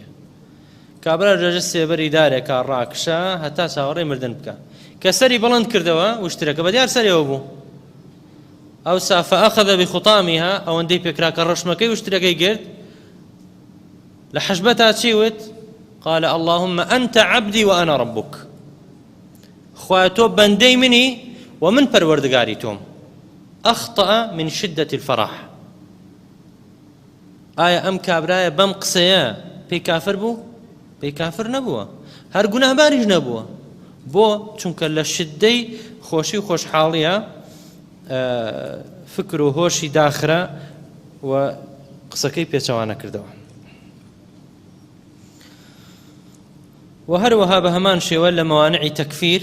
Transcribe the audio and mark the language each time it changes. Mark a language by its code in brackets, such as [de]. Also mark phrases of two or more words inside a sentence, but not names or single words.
[ckb] کابرا ڕێژە سێبەری دارێکە ڕاکشە هەتا چاوەڕێی مردن بکە کە سەری بەڵند کردەوە وشترەکە بەدیار سەرەوە بوو ئەوسا [ar] فأخذ بخطامها [ckb] ئەوەندەی پێکراکە ڕەشمەکەی وشترەکەی گرت لە حەشبەتا چی وت [ar] قال اللهم أنت عبدي وأنا ربك [ckb] خوا تۆ بەندەی منی ومن پەروەردگاری تۆم [ar] أخطأ من شدة الفرح [ckb] ئایا ئەم کابرایە بەم قسەیە پێی کافر بوو پێی کافر نەبووە هەر گوناهباریش نەبووە بۆ چونکە لە شدەی خۆشی و خۆشحاڵیە فکر و هۆشی داخرا و قسەکەی پێچەوانە کردەوە و هەروەها بە هەمان شێوە لە مەوانعی تەکفیر